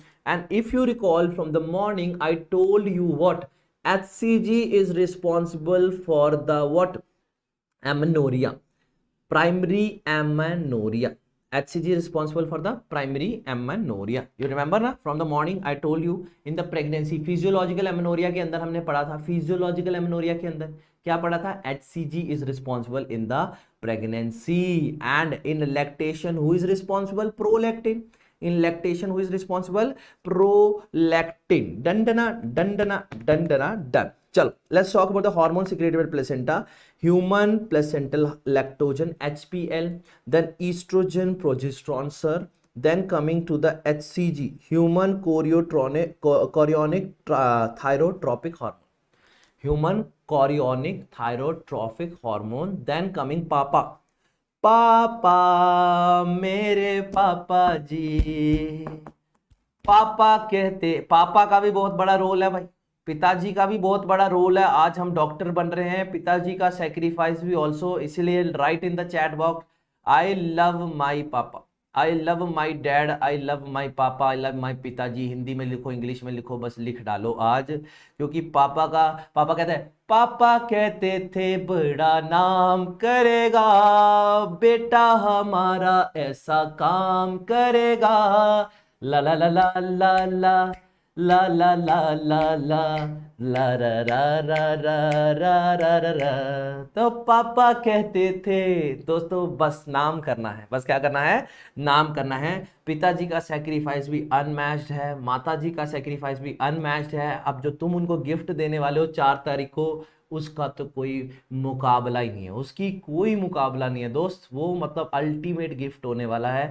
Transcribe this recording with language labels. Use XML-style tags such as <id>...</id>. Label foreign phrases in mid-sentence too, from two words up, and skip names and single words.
<en>And if you recall from the morning, I told you what? HCG is responsible for the what? Amenorrhea. Primary amenorrhea. HCG is responsible for the primary amenorrhea. You remember na? From the morning I told you in the pregnancy physiological amenorrhea</en> <hi>के अंदर हमने पढ़ा था,</hi> <en>physiological amenorrhea</en> <hi>के अंदर क्या पढ़ा था?</hi> <en>HCG is responsible in the pregnancy, and in lactation who is responsible? Prolactin. In lactation who is responsible? Prolactin. Done. Chalo, let's talk about the hormone secreted by placenta. Human placental lactogen HPL, then estrogen, progesterone, sir. Then coming to the HCG, human chorionic thyrotropic hormone. Human chorionic thyrotropic hormone. Then coming papa.</en> <hi>पापा मेरे पापा जी, पापा कहते, पापा का भी बहुत बड़ा रोल है भाई, पिताजी का भी बहुत बड़ा रोल है। आज हम डॉक्टर बन रहे हैं, पिताजी का सैक्रिफाइस भी ऑल्सो, इसलिए</hi> <en>right in the chat box I love my papa, I love my dad, I love my papa, I love my पिताजी।</en> <hi>हिंदी में लिखो, इंग्लिश में लिखो, बस लिख डालो आज, क्योंकि पापा कहते हैं, पापा कहते थे बड़ा नाम करेगा बेटा हमारा, ऐसा काम करेगा, ला ला ला ला ला ला ला ला ला ला ला ला रा रा रा रा रा रा रा रा। तो पापा कहते थे दोस्तों, बस नाम करना है, बस क्या करना है? नाम करना है। पिताजी का सैक्रिफाइस भी अनमैच्ड है, माताजी का सैक्रिफाइस भी अनमैच्ड है। अब जो तुम उनको गिफ्ट देने वाले हो 4 तारीख को, उसका तो कोई मुकाबला ही नहीं है, उसकी कोई मुकाबला नहीं है दोस्त, वो मतलब</hi> <en>ultimate gift</en> <hi>होने वाला है।</hi>